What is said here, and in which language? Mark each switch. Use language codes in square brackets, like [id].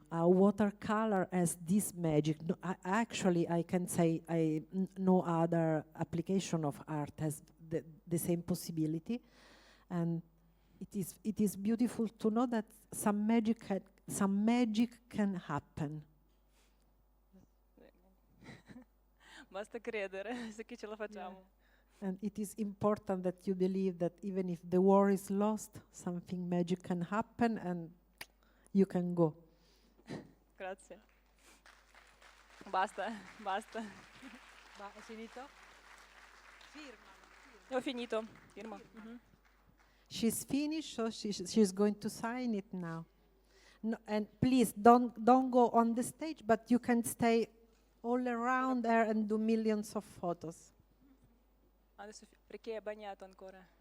[en] Watercolor has this magic. No, actually, I can say no other application of art has the same possibility, and it is beautiful to know that some magic can happen. [it] Basta credere, se che ce la facciamo. [en] And it is important that you believe that even if the war is lost, something magic can happen and you can go. [it] Grazie. Basta. Hai finito? Ho finito. Firma. Mhm. [en] She's finished, so she's going to sign it now. No, and please don't go on the stage, but you can stay all around there and do millions of photos. [it] Adesso perché è bagnato ancora.